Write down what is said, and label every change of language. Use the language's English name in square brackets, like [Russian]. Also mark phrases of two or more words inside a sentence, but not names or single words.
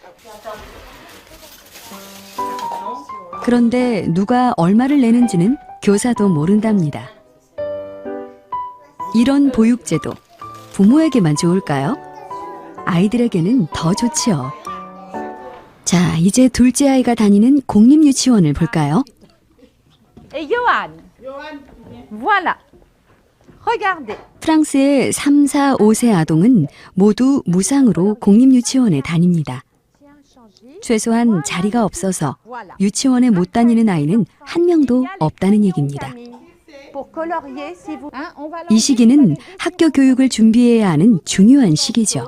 [Korean] 그런데 누가 얼마를 내는지는 교사도 모른답니다. 이런 보육제도, 부모에게만 좋을까요? 아이들에게는 더 좋지요. 자, 이제 둘째 아이가 다니는 공립유치원을 볼까요? [French] Et Johan. Voilà. Regardez. [Korean] 프랑스의 3, 4, 5세 아동은 모두 무상으로 공립유치원에 다닙니다. 최소한 자리가 없어서 유치원에 못 다니는 아이는 한 명도 없다는 얘기입니다. 이 시기는 학교 교육을 준비해야 하는 중요한 시기죠.